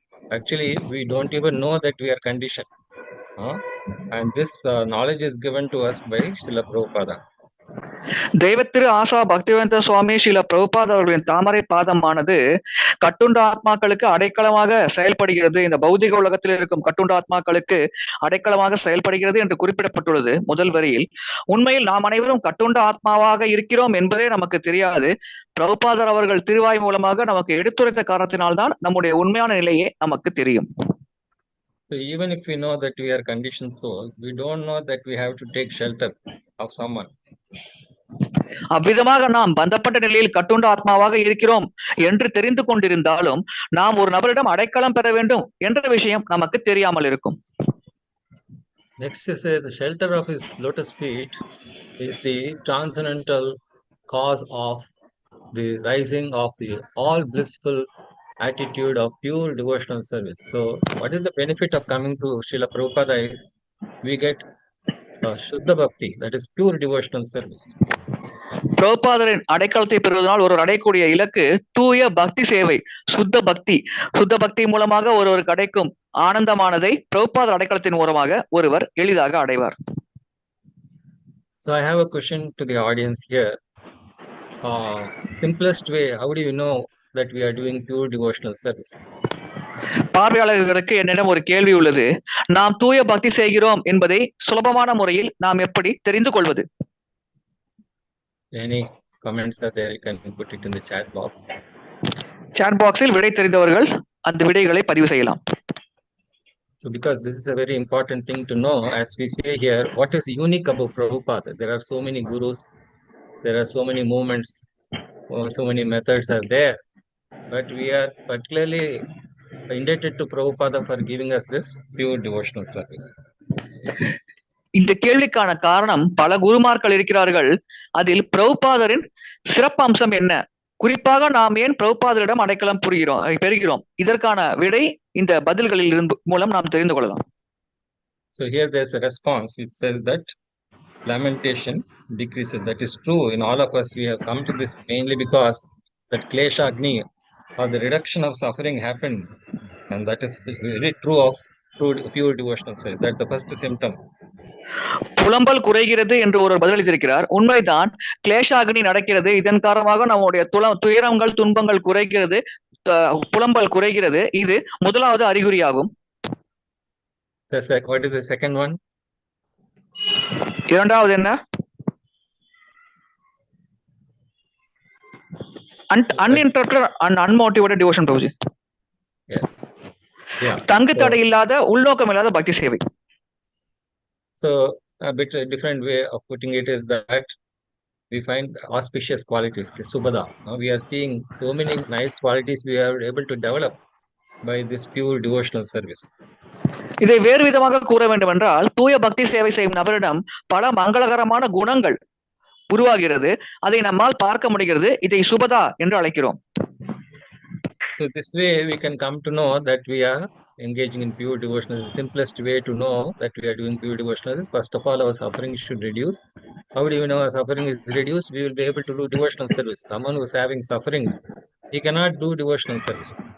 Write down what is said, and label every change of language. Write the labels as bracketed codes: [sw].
[en] Actually, we don't even know that we are conditioned. And this knowledge is given to us by Srila Prabhupada. [ta] தெய்வத்திரு ஆசா பக்திவேந்த சுவாமி ஸ்ரீல பிரபுபாத் அவர்களின் தாமரை பாதமானது கட்டுண்ட ஆத்மாக்களுக்கு அடைக்கலமாக செயல்படுகிறது. இந்த பௌதிக உலகத்தில் இருக்கும் கட்டுண்ட ஆத்மாக்களுக்கு அடைக்கலமாக செயல்படுகிறது என்று குறிப்பிடப்பட்டுள்ளது முதல் வரியில். உண்மையில் நாம் அனைவரும் கட்டுண்ட ஆத்மாவாக இருக்கிறோம் என்பதே நமக்கு தெரியாது. பிரபுபாதர் அவர்கள் திருவாய் மூலமாக நமக்கு எடுத்துரைத்த காரணத்தினால்தான் நம்முடைய உண்மையான நிலையே நமக்கு தெரியும். [en] So even if we know that we are conditioned souls, we don't know that we have to take shelter of someone. [ta] அவ்விதமாக நாம் பந்தப்பட்ட நிலையில் கட்டுண்ட ஆத்மாவாக இருக்கிறோம் என்று தெரிந்து கொண்டிருந்தாலும் நாம் ஒரு நபரிடம் அடைக்கலம் பெற வேண்டும் என்ற விஷயம் நமக்கு தெரியாமல் இருக்கும். [en] Next is the shelter of His lotus feet is the transcendental cause of the rising of the all blissful attitude of pure devotional service. So what is the benefit of coming to Srila Prabhupada is we get Shuddha Bhakti, that is pure devotional service. [ta] பிரபுபாதரின் அடைக்கலத்தை பெறுவதனால் ஒருவர் அடையக்கூடிய இலக்கு தூய பக்தி சேவை, சுத்த பக்தி. சுத்த பக்தி மூலமாக ஒருவருக்கு கிடைக்கும் ஆனந்தமானதை பிரபுபாதர் அடைக்கலத்தின் மூலமாக ஒருவர் எளிதாக அடைவார். [en] So I have a question to the audience here. Simplest way, how do you know that we are doing pure devotional service? [ta] பார்வையாளர்களுக்கு என்னிடம் ஒரு கேள்வி உள்ளது. நாம் தூய பக்தி செய்கிறோம் என்பதை சுலபமான முறையில் நாம் எப்படி தெரிந்து கொள்வது? [en] Any comments are there? You can put it in the chat box. [ta] Chat boxil விடை தெரிந்தவர்கள் அந்த விடைகளை பதிவு செய்யலாம். [en] So because this is a very important thing to know, as we say here, what is unique about Prabhupada? There are so many gurus, there are so many movements, so many methods are there, but we are particularly indebted to Prabhupada for giving us this pure devotional service. [ta] இந்த கேள்விக்கான காரணம், பல குருமார்கள் இருக்கிறார்கள், அதில் பிரபுபாதரின் சிறப்பு அம்சம் என்ன, குறிப்பாக நாம் ஏன் பிரபுபாதரிடம் அடைக்கலம் பெறுகிறோம், இதற்கான விடை இந்த பதில்களில் இருந்து மூலம் நாம் தெரிந்து கொள்ளலாம். [en] So here there's a response which says that lamentation decreases. That is true in all of us. We have come to this mainly because that klesha agni or the reduction of suffering happened, and that is very true of pure devotional service. That's the first symptom. [ta] புலம்பல் குறைகிறது என்று ஒரு பதிலளித்திருக்கிறார். உண்மைதான், கிளேஷாகினி நடக்கிறது. இதன் காரணமாக நம்முடைய துயரங்கள் துன்பங்கள் குறைகிறது, புலம்பல் குறைகிறது. இது முதலாவது அறிகுறியாகும். [en] What is the second one? [ta] இரண்டாவது என்ன? [en] Uninterrupted and unmotivated devotion. Prabhuji. [ta] தங்கு தடை இல்லாத உள்நோக்கம் இல்லாத பக்தி சேவை. [en] So a bit different way of putting it is that we find auspicious qualities, subhada. We are seeing so many nice qualities we are able to develop by this pure devotional service. [ta] இதை வேறு விதமாக கூற வேண்டும் என்றால், தூய பக்தி சேவை செய்யும் நபரிடம் பல மங்களகரமான குணங்கள் உருவாகிறது. அதை நம்மால் பார்க்க முடிகிறது. இதை சுபதா என்று அழைக்கிறோம். [en] So this way we can come to know that we are engaging in pure devotional. The simplest way to know that we are doing pure devotional is, first of all, our suffering should reduce. How do we know our suffering is reduced? We will be able to do devotional service. Someone who is having sufferings, he cannot do devotional service.